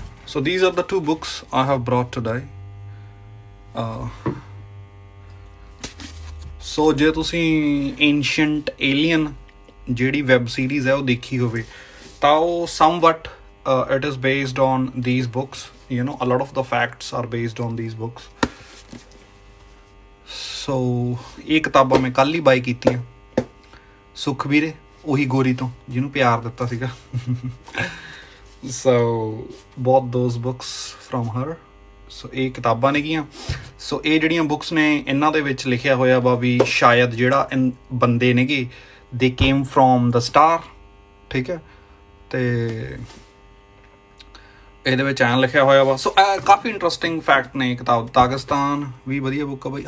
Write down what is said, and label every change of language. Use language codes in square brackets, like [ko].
[en] So these are the two books I have brought today. [pa] So ਜੇ ਤੁਸੀਂ Ancient Alien ਜਿਹੜੀ web series ਹੈ ਉਹ ਦੇਖੀ ਹੋਵੇ ਤਾਂ ਉਹ [en] somewhat it is based on these books. You know, a lot of the facts are based on these books. [pa] So ਇਹ ਕਿਤਾਬਾਂ ਮੈਂ ਕੱਲ੍ਹ ਹੀ ਬਾਈ ਕੀਤੀਆਂ ਸੁਖ ਵੀਰੇ, ਉਹੀ ਗੋਰੀ ਤੋਂ ਜਿਹਨੂੰ ਪਿਆਰ ਦਿੱਤਾ ਸੀਗਾ। [en] So bought those books from her. [pa] So ਇਹ ਕਿਤਾਬਾਂ ਨੇਗੀਆਂ। ਸੋ ਇਹ ਜਿਹੜੀਆਂ ਬੁੱਕਸ ਨੇ ਇਹਨਾਂ ਦੇ ਵਿੱਚ ਲਿਖਿਆ ਹੋਇਆ ਵਾ ਵੀ ਸ਼ਾਇਦ ਜਿਹੜਾ ਬੰਦੇ ਨੇਗੇ [en] ਦੇ came from the star, [pa] ਠੀਕ ਹੈ। ਤੇ ਇਹਦੇ ਵਿੱਚ ਐਂ ਲਿਖਿਆ ਹੋਇਆ ਵਾ। ਸੋ ਕਾਫੀ ਇੰਟਰਸਟਿੰਗ ਫੈਕਟ ਨੇ ਕਿਤਾਬ। ਦਾਗਿਸਤਾਨ ਵੀ ਵਧੀਆ ਬੁੱਕ ਆ ਬਾਈ।